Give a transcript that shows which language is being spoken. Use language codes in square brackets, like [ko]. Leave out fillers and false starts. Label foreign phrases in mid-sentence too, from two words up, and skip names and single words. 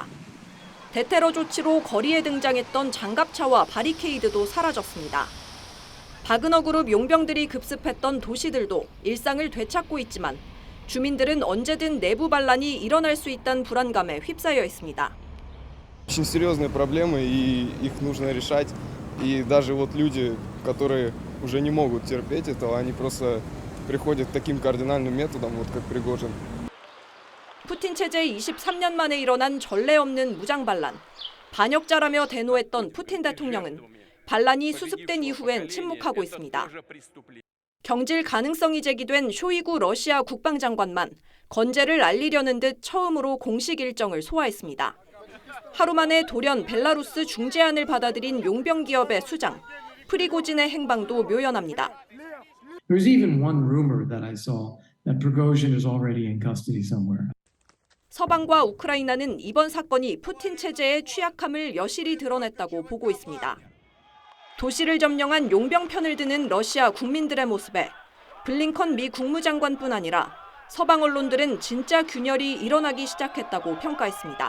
[ko] 대테러 조치로 거리에 등장했던 장갑차와 바리케이드도 사라졌습니다. 바그너 그룹 용병들이 급습했던 도시들도 일상을 되찾고 있지만 주민들은 언제든 내부 반란이 일어날 수 있다는 불안감에 휩싸여 있습니다. [ru] Очень серьезные проблемы, и их нужно решать. И даже вот люди, которые уже не могут терпеть этого, они просто приходят к таким кардинальным методам, вот как Пригожин. [ko] 푸틴 체제 23년 만에 일어난 전례 없는 무장 반란. 반역자라며 대노했던 푸틴 대통령은 반란이 수습된 이후엔 침묵하고 있습니다. 경질 가능성이 제기된 쇼이구 러시아 국방장관만 건재를 알리려는 듯 처음으로 공식 일정을 소화했습니다. 하루 만에 돌연 벨라루스 중재안을 받아들인 용병 기업의 수장, 프리고진의 행방도 묘연합니다. [en] There's even one rumor that I saw that Prigozhin is already in custody somewhere. [ko] 서방과 우크라이나는 이번 사건이 푸틴 체제의 취약함을 여실히 드러냈다고 보고 있습니다. 도시를 점령한 용병 편을 드는 러시아 국민들의 모습에 블링컨 미 국무장관뿐 아니라 서방 언론들은 진짜 균열이 일어나기 시작했다고 평가했습니다.